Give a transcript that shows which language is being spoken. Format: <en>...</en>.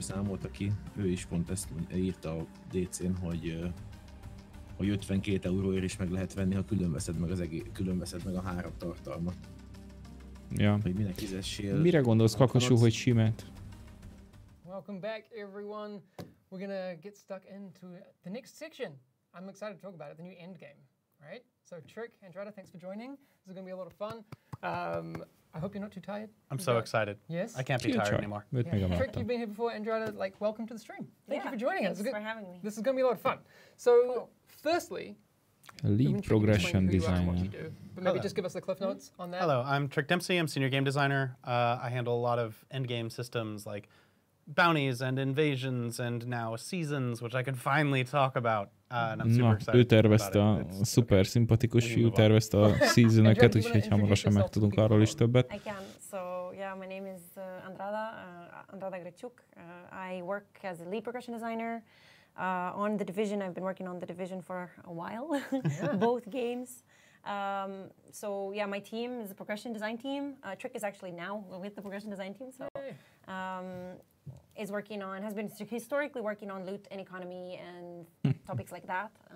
<hu>Számolta ki, ő is pont ezt írta a DC-n, hogy 52 € is meg lehet venni, ha külön veszed meg a 3 tartalmat. Ja. Hogy minek fizessél. Mire gondolsz, Kakasú, hogy simát?</hu> <en>Welcome back, everyone. We're gonna get stuck into the next section. I'm excited to talk about it, the new end game, right? So Trick, Andrada, thanks for joining. This is gonna be a lot of fun. I hope you're not too tired. I'm so excited. Yes? I can't be tired anymore. Yeah. Trick, you've been here before. Andrada, like, welcome to the stream. Thank you for joining us. Thanks for having me. This is going to be a lot of fun. So, firstly, lead progression designer. But maybe just give us the cliff notes on that. Hello, I'm Trick Dempsey. I'm senior game designer. I handle a lot of endgame systems like bounties and invasions and now seasons, which I can finally talk about. And I'm super excited.</en> <hu>Ő tervezte a szuper szimpatikus fiú, tervezte a seasonöket, úgyhogy hamarosan megtudunk arról is többet.</hu> <en>I can. So yeah, my name is Andrada Grechuk. I work as a lead progression designer on The Division. I've been working on The Division for a while, both games. So yeah, my team is a progression design team. Trick is actually now with the progression design team. So has been historically working on loot and economy and topics like that.</en>